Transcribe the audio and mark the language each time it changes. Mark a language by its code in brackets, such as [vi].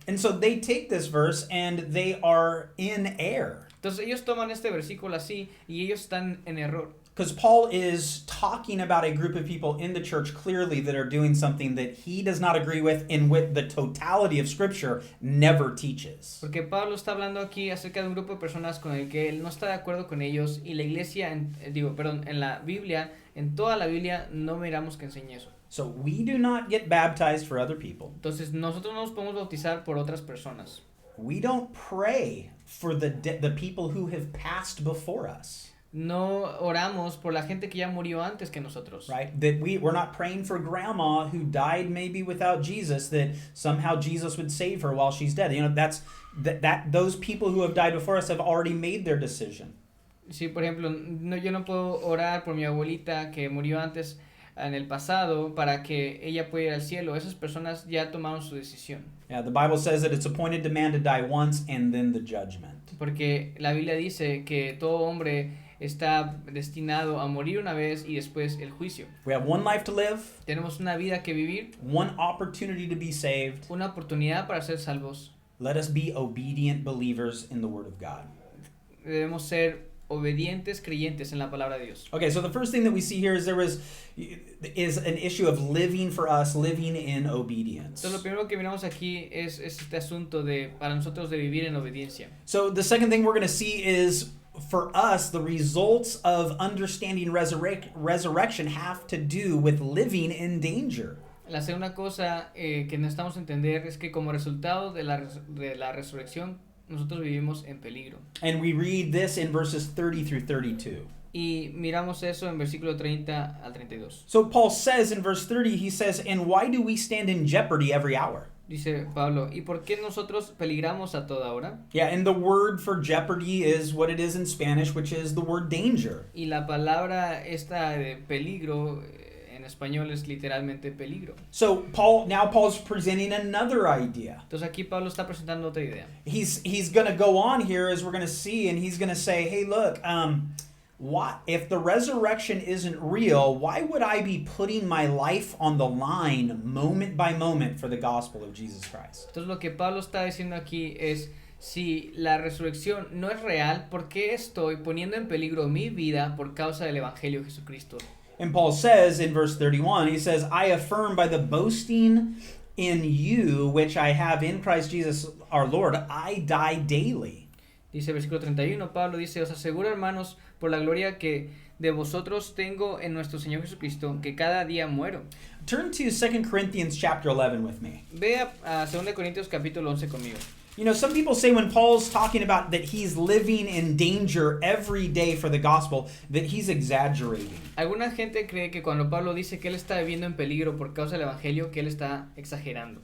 [en] And so they take this verse and they are in error. [es] Entonces ellos toman este versículo así y ellos están en error. [en] Because Paul is talking about a group of people in the church clearly that are doing something that he does not agree with, and with the totality of Scripture never teaches. [es] Porque Pablo está hablando aquí acerca de un grupo de personas con el que él no está de acuerdo con ellos, y la iglesia, en la Biblia, en toda la Biblia, no miramos que enseñe eso. [en] So we do not get baptized for other people. [es] Entonces nosotros no nos podemos bautizar por otras personas. [en] We don't pray for the people who have passed before us. [es] No oramos por la gente que ya murió antes que nosotros. [en] Right? That we're not praying for grandma who died maybe without Jesus, that somehow Jesus would save her while she's dead. Those people who have died before us have already made their decision. [es] Sí, por ejemplo, yo no puedo orar por mi abuelita que murió antes en el pasado para que ella pueda ir al cielo. Esas personas ya tomaron su decisión. [en] Yeah, the Bible says that it's appointed to man to die once and then the judgment. [es] Porque la Biblia dice que todo hombre está destinado a morir una vez y después el juicio. [en] We have one life to live. [es] Tenemos una vida que vivir. [en] One opportunity to be saved. [es] Una oportunidad para ser salvos. [en] Let us be obedient believers in the Word of God. [es] Debemos ser obedientes creyentes en la palabra de Dios. [en] Okay, so the first thing that we see here is is an issue of living in obedience. [es] Entonces lo primero que miramos aquí es este asunto para nosotros de vivir en obediencia. [en] So the second thing we're going to see is, for us, the results of understanding resurrection have to do with living in danger. [es] La segunda cosa que necesitamos entender es que como resultado de la resurrección, nosotros vivimos en peligro. [en] And we read this in verses 30 through 32. [es] Y miramos eso en versículo 30 al 32. [en] So Paul says in verse 30, he says, "And why do we stand in jeopardy every hour?" [es] Dice Pablo, ¿y por qué nosotros peligramos a toda hora? [en] Yeah, and the word for jeopardy is what it is in Spanish, which is the word danger. [es] Y la palabra esta de peligro en español es literalmente peligro. [en] So Paul's presenting another idea. [es] Entonces aquí Pablo está presentando otra idea. [en] He's going to go on here, as we're going to see, and he's going to say, hey, look, if the resurrection isn't real, why would I be putting my life on the line moment by moment for the gospel of Jesus Christ? [es] Entonces lo que Pablo está diciendo aquí es, si la resurrección no es real, ¿por qué estoy poniendo en peligro mi vida por causa del evangelio de Jesucristo? [en] And Paul says in verse 31, he says, I affirm by the boasting in you, which I have in Christ Jesus our Lord, I die daily. [es] Dice versículo 31, Pablo dice, os aseguro, hermanos, por la gloria que de vosotros tengo en nuestro Señor Jesucristo, que cada día muero. [en] Turn to 2 Corinthians chapter 11 with me. [es] Ve a 2 Corintios capítulo 11 conmigo. [en] You know, some people say when Paul's talking about that he's living in danger every day for the gospel, that he's exaggerating. [es] Alguna gente cree que cuando Pablo dice que él está viviendo en peligro por causa del evangelio, que él está exagerando.